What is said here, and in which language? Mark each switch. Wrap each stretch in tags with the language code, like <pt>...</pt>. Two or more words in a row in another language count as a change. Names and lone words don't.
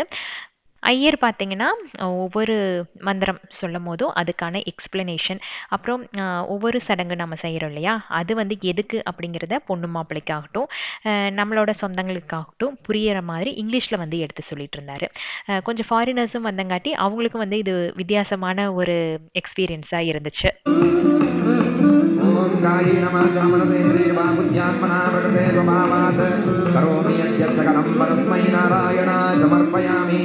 <ta>ஐயர் பார்த்தீங்கன்னா ஒவ்வொரு மந்திரம் சொல்லும் போதும் அதுக்கான எக்ஸ்பிளனேஷன், அப்புறம் ஒவ்வொரு சடங்கு நம்ம செய்கிறோம் இல்லையா, அது வந்து எதுக்கு அப்படிங்கிறத பொண்ணு மாப்பிள்ளைக்காகட்டும் நம்மளோட சொந்தங்களுக்காகட்டும் புரியிற மாதிரி இங்கிலீஷில் வந்து எடுத்து சொல்லிட்டு இருந்தாரு. கொஞ்சம் ஃபாரினர்ஸும் வந்தங்காட்டி அவங்களுக்கும் வந்து இது வித்தியாசமான ஒரு எக்ஸ்பீரியன்ஸாக இருந்துச்சு.</ta> <sa>ओम कायेन वाचा मनसेन्द्रियर्वा बुद्ध्यात्मना प्रकृते स्वभावात् करोमि यद्यत् सकलं परस्मै नारायणाय समर्पयामि।</sa>